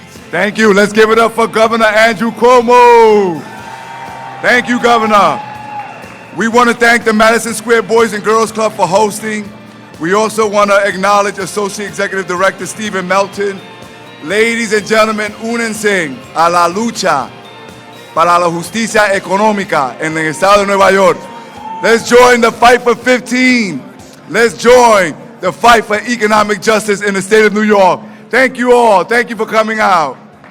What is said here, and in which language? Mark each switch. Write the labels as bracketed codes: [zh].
[en] Thank you. Let's give it up for Governor Andrew Cuomo. Thank you, Governor. We want to thank the Madison Square Boys and Girls Club for hosting. We also want to acknowledge Associate Executive Director Stephen Melton. [es] Ladies and gentlemen, únense a la lucha para la justicia económica en el estado de Nueva York. [en] Let's join the fight for 15. Let's join the fight for economic justice in the state of New York. Thank you all. Thank you for coming out.